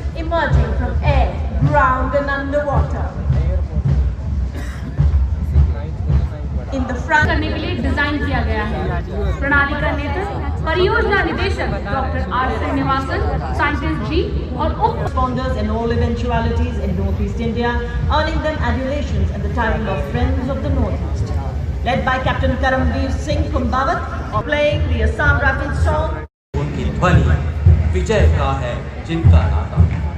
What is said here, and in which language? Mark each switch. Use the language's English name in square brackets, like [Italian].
[English] emerging from air, ground and underwater. In the front [Hindi] करने के लिए डिजाइन किया गया है। प्रणाली का नेतृत्व परियोजना निदेशक डॉक्टर आर श्रीनिवासन, साइंटिस्ट जी और उप [English] responders in all eventualities in Northeast India, earning them adulations and the title of Friends of the Northeast. Led by Captain Karamveer Singh Kumbawat, playing the Assam Rifle song. [Hindi] उनकी ध्वनि विजय का है जिनका नाता।